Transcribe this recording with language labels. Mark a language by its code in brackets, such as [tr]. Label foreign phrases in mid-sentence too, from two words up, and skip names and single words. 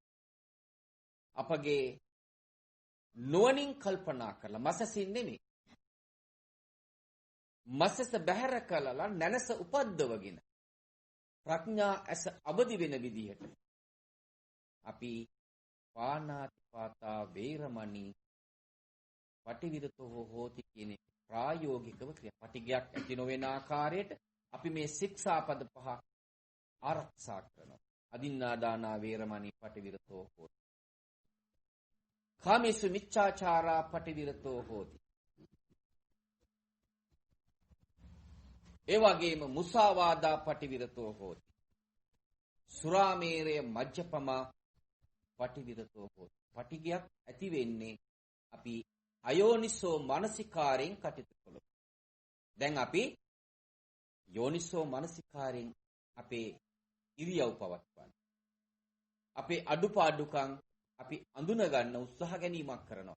[si] අපගේ නුවණින් කල්පනා කරලා මසසින් නෙමෙයි. මසස බැහැර කළලා නැනස උපද්දවගෙන ප්‍රඥා ඇස අවදි වෙන විදිහට අපි [pi] පාණාතිපාතා වේරමණී පටිවිරතෝ හෝති [si] කියන ප්‍රායෝගිකව ක්‍රියාපටිගයක් ඇති නොවන ආකාරයට අපි මේ ශික්ෂාපද පහ ආරක්ෂා කරනවා. [pi] අදින්නාදානා වේරමණී පටිවිරතෝ හෝති. කාමේසු මිච්ඡාචාරා පටිවිරතෝ හෝති. [si] ඒ වගේම [pi] මුසාවාදා පටිවිරතෝ හෝති. සුරාමේරය මජ්ජපමා පටිවිරතෝ හෝති. [si] පටිගයක් ඇති වෙන්නේ අපි අයෝනිසෝ මානසිකාරයෙන් කටයුතු කළොත්. දැන් අපි යෝනිසෝ මානසිකාරයෙන් අපේ ඉරියව් පවත්වන්න. අපේ අඩුපාඩුකම් අපි අඳුන ගන්න උත්සාහ ගැනීමක් කරනවා.